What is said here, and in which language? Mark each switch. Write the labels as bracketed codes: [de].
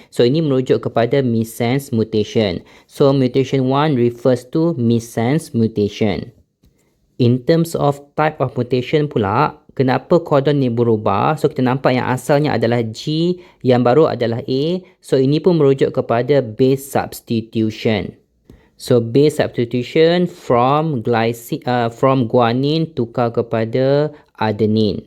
[ms] So ini merujuk kepada missense mutation. [en] So mutation 1 refers to missense mutation. In terms of type of mutation [ms] pula, kenapa kodon ni berubah? So kita nampak yang asalnya adalah G, yang baru adalah A. So ini pun merujuk kepada base substitution. [en] So base substitution from guanine [ms] tukar kepada [en] adenine.